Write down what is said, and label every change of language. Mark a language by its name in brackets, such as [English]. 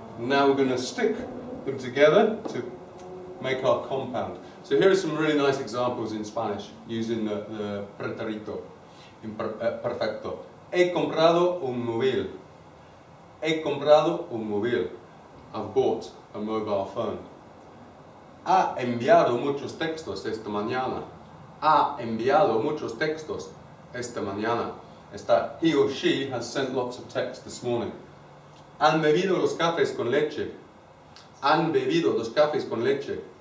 [English] Now we're going to stick them together to make our compound. So here are some really nice examples in Spanish using the pretérito perfecto. [Spanish] He comprado un móvil. He comprado un móvil. [English] I've bought a mobile phone. [Spanish] Ha enviado muchos textos esta mañana. Ha enviado muchos textos esta mañana. [English] He or she has sent lots of texts this morning. [Spanish] Han bebido los cafés con leche. Han bebido los cafés con leche.